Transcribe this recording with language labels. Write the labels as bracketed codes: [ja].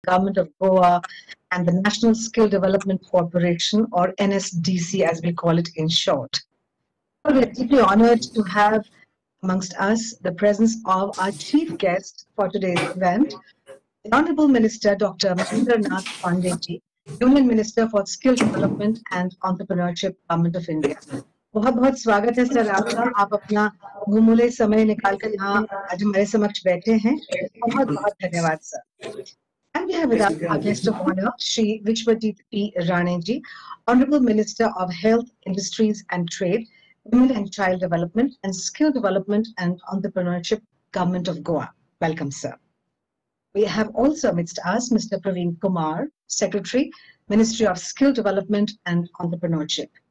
[en] Government of Goa, and the National Skill Development Corporation, or NSDC as we call it in short. We are deeply honored to have amongst us the presence of our chief guest for today's event, the Honorable Minister Dr. Mahendra Nath Pandey, Union Minister for Skill Development and Entrepreneurship, Government of India. [hi] बहुत बहुत स्वागत है sir आपका। आप अपना बहुमूल्य समय निकालकर यहाँ आज हमारे समक्ष बैठे हैं। बहुत बहुत धन्यवाद sir. [en] And we have with us our guest of honor, Shri Vishwajit P. Rane ji, Honorable Minister of Health, Industries and Trade, Women and Child Development and Skill Development and Entrepreneurship, Government of Goa. Welcome, sir. We have also amidst us Mr. Praveen Kumar, Secretary, Ministry of Skill Development and Entrepreneurship.